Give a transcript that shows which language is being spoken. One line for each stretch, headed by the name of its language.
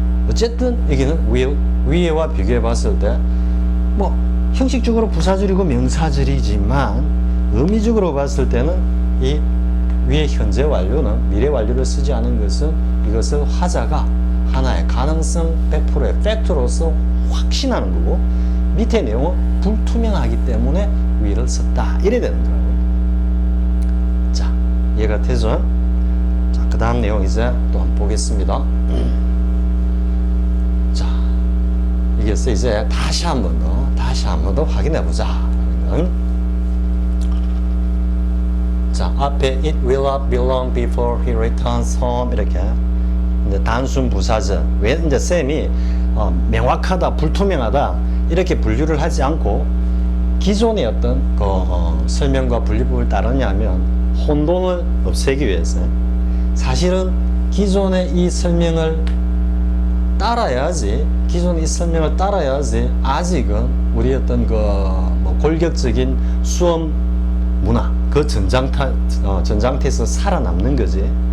Korean: 어쨌든 여기는 위에와 비교해 봤을 때 뭐 형식적으로 부사절이고 명사절이지만 의미적으로 봤을 때는 이 위의 현재 완료는 미래 완료를 쓰지 않은 것은 이것을 화자가 하나의 가능성 100%의 팩트로서 확신하는 거고 밑에 내용은 불투명하기 때문에 will을 썼다 이래 되는 거라고요. 자, 이해가 되죠? 자, 그 다음 내용 이제 또 한번 보겠습니다. 자, 이게서 이제 다시 한 번 더 확인해 보자. 자, 앞에
English: it will not be long before he returns home
Korean: 이렇게 이제 단순 부사절. 왜 이제 쌤이 명확하다, 불투명하다 이렇게 분류를 하지 않고 기존의 어떤 그 설명과 분리법을 따르냐면 혼돈을 없애기 위해서 사실은 기존의 이 설명을 따라야지, 기존의 이 설명을 따라야지 아직은 우리 어떤 그 뭐 골격적인 수험 문화 그 전장터에서 살아남는 거지.